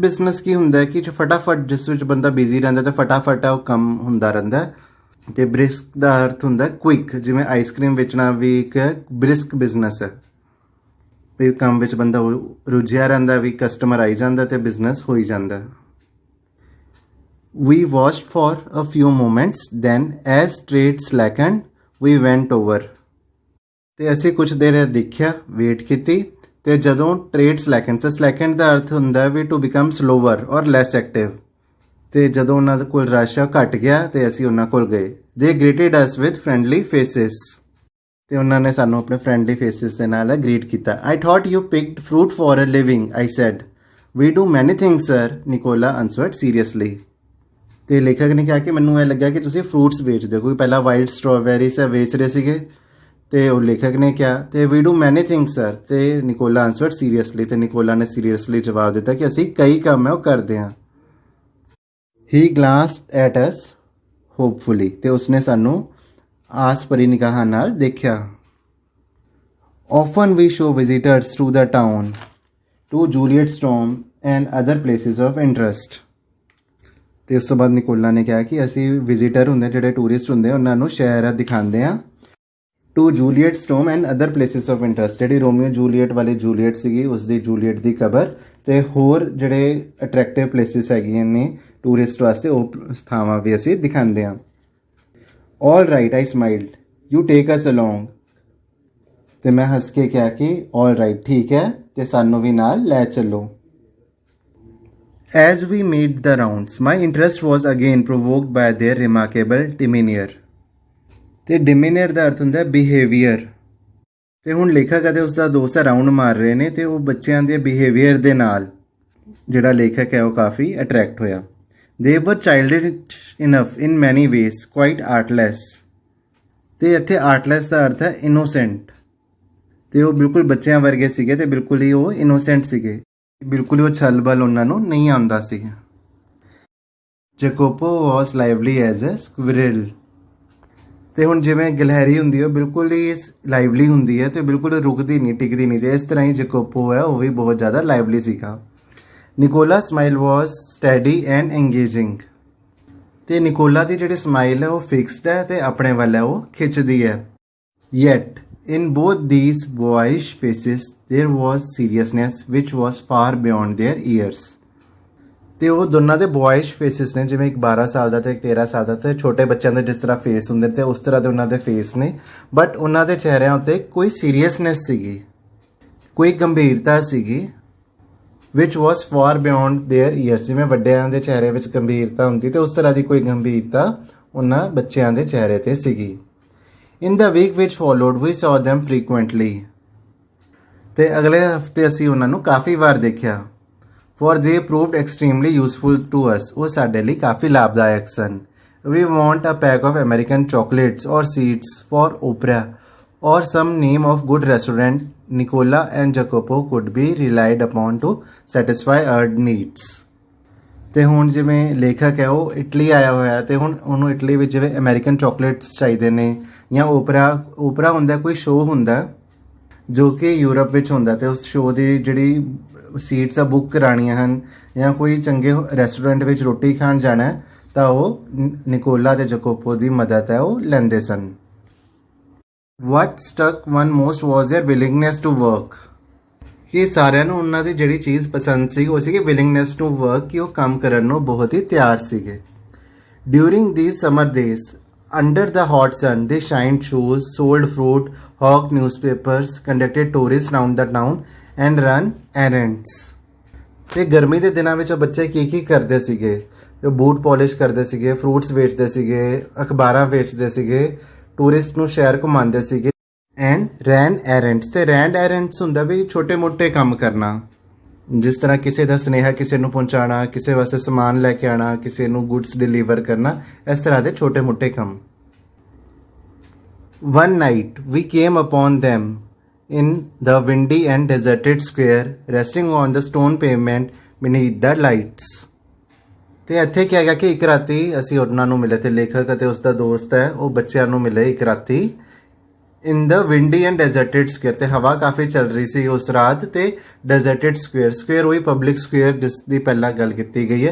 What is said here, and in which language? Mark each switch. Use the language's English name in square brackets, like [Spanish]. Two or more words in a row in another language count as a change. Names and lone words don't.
[Punjabi] ਬਿਜ਼ਨਸ ਕੀ ਹੁੰਦਾ ਹੈ ਕਿ ਫਟਾਫਟ ਜਿਸ ਵਿੱਚ ਬੰਦਾ ਬਿਜ਼ੀ ਰਹਿੰਦਾ ਤੇ ਫਟਾਫਟ ਉਹ ਕੰਮ ਹੁੰਦਾ ਰਹਿੰਦਾ ਤੇ ਬ੍ਰਿਸਕ ਦਾ ਅਰਥ ਹੁੰਦਾ ਕੁਇਕ ਜਿਵੇਂ ਆਈਸਕ੍ਰੀਮ ਵੇਚਣਾ ਵੀ ਇੱਕ [English] brisk business [Punjabi] ਹੈ ਵੀ ਕੰਮ ਵਿੱਚ ਬੰਦਾ ਰੁੱਝਿਆ ਰਹਿੰਦਾ ਵੀ ਕਸਟਮਰ ਆਈ ਜਾਂਦਾ ਤੇ ਬਿਜ਼ਨਸ ਹੋਈ ਜਾਂਦਾ [English] We watched for a few moments, then as trade slackened, we went over. [Punjabi] ਤੇ ਅਸੀਂ ਕੁਝ ਦੇਰ ਦੇਖਿਆ ਵੇਟ ਕੀਤੀ ਤੇ ਜਦੋਂ [English] trade slackened [Punjabi] ਤੇ ਸਲੈਕੈਂਡ ਦਾ ਅਰਥ ਹੁੰਦਾ ਵੀ [English] to become slower or less active [Punjabi] ਤੇ ਜਦੋਂ ਉਹਨਾਂ ਦੇ ਕੋਲ ਰਸ਼ ਘਟ ਗਿਆ ਤੇ ਅਸੀਂ ਉਹਨਾਂ ਕੋਲ ਗਏ [English] they greeted us with friendly faces [Punjabi] ਤੇ ਉਹਨਾਂ ਨੇ ਸਾਨੂੰ ਆਪਣੇ [English] friendly faces [Punjabi] ਦੇ ਨਾਲ ਗ੍ਰੀਟ ਕੀਤਾ [English] I thought you picked fruit for a living, I said. We do many things, sir, Nicola answered seriously. [Punjabi] ਤੇ ਲੇਖਕ ਨੇ ਕਿਹਾ ਕਿ ਮੈਨੂੰ ਇਹ ਲੱਗਿਆ ਕਿ ਤੁਸੀਂ ਫਰੂਟਸ ਵੇਚਦੇ ਹੋ ਕੋਈ ਪਹਿਲਾਂ [English] wild strawberries [Punjabi] ਵੇਚ ਰਹੇ ਸੀਗੇ ਤੇ ਉਹ ਲੇਖਕ ਨੇ ਕਿਹਾ ਤੇ [English] we do many things sir [Punjabi] ਤੇ [English] Nicola answered seriously [Punjabi] ਤੇ ਨਿਕੋਲਾ ਨੇ ਸੀਰੀਅਸਲੀ ਜਵਾਬ ਦਿੱਤਾ ਕਿ ਅਸੀਂ ਕਈ ਕੰਮ ਹੈ ਉਹ ਕਰਦੇ ਹਾਂ [English] he glanced at us hopefully [Punjabi] ਤੇ ਉਸਨੇ ਸਾਨੂੰ ਆਸ ਭਰੀ ਨਿਗਾਹਾਂ ਨਾਲ ਦੇਖਿਆ [English] often we show visitors through the town to Juliet Storm and other places of interest [Punjabi] ਤੇ ਉਸ ਤੋਂ ਬਾਅਦ ਨਿਕੋਲਾ ਨੇ ਕਿਹਾ ਕਿ ਅਸੀਂ ਵਿਜ਼ਿਟਰ ਹੁੰਦੇ ਜਿਹੜੇ ਟੂਰਿਸਟ ਹੁੰਦੇ ਉਹਨਾਂ ਨੂੰ ਸ਼ਹਿਰ ਦਿਖਾਉਂਦੇ ਹਾਂ [English] to Juliet Storm and other places of interest [Punjabi] ਜਿਹੜੀ ਰੋਮੀਓ ਜੂਲੀਅਟ ਵਾਲੀ ਜੂਲੀਅਟ ਸੀਗੀ ਉਸ ਦੀ ਜੂਲੀਅਟ ਦੀ ਕਬਰ ਤੇ ਹੋਰ ਜਿਹੜੇ [English] attractive places [Punjabi] ਹੈਗੀਆਂ ਨੇ ਟੂਰਿਸਟ ਵਾਸਤੇ ਉਹ ਥਾਵਾਂ ਵੀ ਅਸੀਂ ਦਿਖਾਉਂਦੇ ਹਾਂ [English] all right I smiled you take us along [Punjabi] ਤੇ ਮੈਂ ਹੱਸ ਕੇ ਕਿਹਾ ਕਿ [English] all right [Punjabi] ਠੀਕ ਹੈ ਤੇ ਸਾਨੂੰ ਵੀ ਨਾਲ ਲੈ ਚੱਲੋ [English] As we made the rounds, my interest was again provoked by their remarkable demeanor. [Punjabi] ਤੇ demeanor ਦਾ ਅਰਥ ਹੁੰਦਾ behavior. ਤੇ ਹੁਣ ਲੇਖਕ ਅਤੇ ਉਸ ਦਾ ਦੋਸਤ ਰਾਉਂਡ ਮਾਰ ਰਹੇ ਨੇ ਤੇ ਉਹ ਬੱਚਿਆਂ ਦੇ behavior ਦੇ ਨਾਲ ਜਿਹੜਾ ਲੇਖਕ ਹੈ ਉਹ ਕਾਫੀ ਅਟਰੈਕਟ ਹੋਇਆ. [English] They were childish enough in many ways, quite artless. [Punjabi] ਤੇ ਇੱਥੇ artless ਦਾ ਅਰਥ ਹੈ innocent. ਤੇ ਉਹ ਬਿਲਕੁਲ ਬੱਚਿਆਂ ਵਰਗੇ ਸੀਗੇ ਤੇ ਬਿਲਕੁਲ ਹੀ ਉਹ innocent ਸੀਗੇ. ਬਿਲਕੁਲ ਉਹ ਛਲ ਬਲ ਉਹਨਾਂ ਨੂੰ ਨਹੀਂ ਆਉਂਦਾ ਸੀ [English] Jacopo was lively as a squirrel [Punjabi] ਤੇ ਹੁਣ ਜਿਵੇਂ ਗਿਲਹਰੀ ਹੁੰਦੀ ਹੈ ਬਿਲਕੁਲ ਹੀ ਲਾਈਵਲੀ ਹੁੰਦੀ ਹੈ ਤੇ ਬਿਲਕੁਲ ਰੁਕਦੀ ਨਹੀਂ ਟਿਕਦੀ ਨਹੀਂ ਤੇ ਇਸ ਤਰ੍ਹਾਂ ਹੀ ਜੈਕੋਪੋ ਹੈ ਉਹ ਵੀ ਬਹੁਤ ਜ਼ਿਆਦਾ ਲਾਈਵਲੀ ਸੀਗਾ [English] Nicola smile was steady and engaging [Punjabi] ਤੇ ਨਿਕੋਲਾ ਦੀ ਜਿਹੜੀ ਸਮਾਈਲ ਹੈ ਉਹ ਫਿਕਸਡ ਹੈ ਤੇ ਆਪਣੇ ਵੱਲ ਹੈ ਉਹ ਖਿੱਚਦੀ ਹੈ ਯੈਟ [English] In both these boyish faces, there was seriousness which was far beyond their years. [Punjabi] ਤੇ ਉਹ ਦੋਨਾਂ ਦੇ [English] boys faces [Punjabi] ਨੇ, ਜਿਵੇਂ ਇੱਕ 12 ਸਾਲ ਦਾ ਤੇ ਇੱਕ 13 ਸਾਲ ਦਾ, ਤੇ ਛੋਟੇ ਬੱਚਿਆਂ ਦੇ ਜਿਸ ਤਰ੍ਹਾਂ ਫੇਸ ਹੁੰਦੇ ਤੇ ਉਸ ਤਰ੍ਹਾਂ ਦੇ ਉਹਨਾਂ ਦੇ ਫੇਸ ਨੇ, ਬਟ ਉਹਨਾਂ ਦੇ ਚਿਹਰਿਆਂ ਉੱਤੇ ਕੋਈ ਸੀਰੀਅਸਨੈਸ ਸੀਗੀ, ਕੋਈ ਗੰਭੀਰਤਾ ਸੀਗੀ [English] which was far beyond their years. [Punjabi] ਜਿਵੇਂ ਵੱਡਿਆਂ ਦੇ ਚਿਹਰੇ ਵਿੱਚ ਗੰਭੀਰਤਾ ਹੁੰਦੀ ਤੇ ਉਸ ਤਰ੍ਹਾਂ ਦੀ ਕੋਈ ਗੰਭੀਰਤਾ ਉਹਨਾਂ ਬੱਚਿਆਂ ਦੇ ਚਿਹਰੇ ਤੇ ਸੀਗੀ। [English] in the week which followed we saw them frequently। [Punjabi] ਤੇ ਅਗਲੇ ਹਫਤੇ ਅਸੀਂ ਉਹਨਾਂ ਨੂੰ ਕਾਫੀ ਵਾਰ ਦੇਖਿਆ। [English] For they proved extremely useful to us। [Punjabi] ਉਹ ਸਾਡੇ ਲਈ ਕਾਫੀ ਲਾਭਦਾਇਕ ਸਨ। [English] We want a pack of American chocolates or seats for opera or some name of good restaurant Nicola and Jacopo could be relied upon to satisfy our needs। [Punjabi] ਤੇ ਹੁਣ ਜਿਵੇਂ ਲੇਖਕ ਹੈ ਉਹ ਇਟਲੀ ਆਇਆ ਹੋਇਆ ਤੇ ਹੁਣ ਉਹਨੂੰ ਇਟਲੀ ਵਿੱਚ ਜਿਵੇਂ [English] American chocolates [Punjabi] ਚਾਹੀਦੇ ਨੇ ਜਾਂ ਓਪਰਾ ਹੁੰਦਾ, ਕੋਈ ਸ਼ੋਅ ਹੁੰਦਾ ਜੋ ਕਿ ਯੂਰਪ ਵਿੱਚ ਹੁੰਦਾ ਤੇ ਉਸ ਸ਼ੋਅ ਦੀ ਜਿਹੜੀ ਸੀਟਸ ਆ ਬੁੱਕ ਕਰਾਉਣੀਆਂ ਹਨ ਜਾਂ ਕੋਈ ਚੰਗੇ ਰੈਸਟੋਰੈਂਟ ਵਿੱਚ ਰੋਟੀ ਖਾਣ ਜਾਣਾ ਤਾਂ ਉਹ ਨਿਕੋਲਾ ਤੇ ਜਕੋਪੋ ਦੀ ਮਦਦ ਹੈ ਉਹ ਲੈਂਦੇ ਸਨ। [English] What struck one most was their willingness to work। [Punjabi] ਕਿ ਸਾਰਿਆਂ ਨੂੰ ਉਹਨਾਂ ਦੀ ਜਿਹੜੀ ਚੀਜ਼ ਪਸੰਦ ਸੀ ਉਹ ਸੀਗੀ [English] willingness to work, [Punjabi] ਕਿ ਉਹ ਕੰਮ ਕਰਨ ਨੂੰ ਬਹੁਤ ਹੀ ਤਿਆਰ ਸੀਗੇ। [English] During these summer days, under the hot sun, they shined shoes, sold fruit, hawked newspapers, conducted tours round the town and run errands। [Punjabi] ਤੇ ਗਰਮੀ ਦੇ ਦਿਨਾਂ ਵਿੱਚ ਉਹ ਬੱਚੇ ਕੀ ਕਰਦੇ ਸੀਗੇ? ਉਹ ਬੂਟ ਪਾਲਿਸ਼ ਕਰਦੇ ਸੀਗੇ, ਫਰੂਟਸ ਵੇਚਦੇ ਸੀਗੇ, ਅਖਬਾਰਾਂ ਵੇਚਦੇ ਸੀਗੇ, ਟੂਰਿਸਟ ਨੂੰ ਸ਼ਹਿਰ ਘੁਮਾਉਂਦੇ ਸੀਗੇ [English] and ran errands. [Punjabi] ਤੇ [English] ran errands [Punjabi] ਹੁੰਦਾ ਵੀ ਛੋਟੇ ਮੋਟੇ ਕੰਮ ਕਰਨਾ, ਜਿਸ ਤਰ੍ਹਾਂ ਕਿਸੇ ਦਾ ਸੁਨੇਹਾ ਕਿਸੇ ਨੂੰ ਪਹੁੰਚਾਉਣਾ, ਕਿਸੇ ਵਾਸਤੇ ਸਮਾਨ ਲੈ ਕੇ ਆਉਣਾ, ਕਿਸੇ ਨੂੰ [English] goods deliver [Punjabi] ਕਰਨਾ, ਇਸ ਤਰ੍ਹਾਂ ਦੇ ਛੋਟੇ ਮੋਟੇ ਕੰਮ। [English] One night we came upon them in the windy and deserted square, resting on the stone pavement beneath the lights। [Punjabi] ਤੇ ਇੱਥੇ ਕੀ ਹੈਗਾ ਕਿ ਇੱਕ ਰਾਤੀ ਅਸੀਂ ਉਹਨਾਂ ਨੂੰ ਮਿਲੇ ਤੇ ਲੇਖਕ ਅਤੇ ਉਸ ਦਾ ਦੋਸਤ ਹੈ ਉਹ ਬੱਚਿਆਂ ਨੂੰ ਮਿਲੇ ਇੱਕ ਰਾਤੀ [English] in the windy and deserted square. [Punjabi] ਤੇ ਹਵਾ ਕਾਫੀ ਚੱਲ ਰਹੀ ਸੀ ਉਸ ਰਾਤ ਤੇ [English] deserted square [Punjabi] ਉਹੀ [English] public square [Punjabi] ਜਿਸ ਦੀ ਪਹਿਲਾਂ ਗੱਲ ਕੀਤੀ ਗਈ ਹੈ।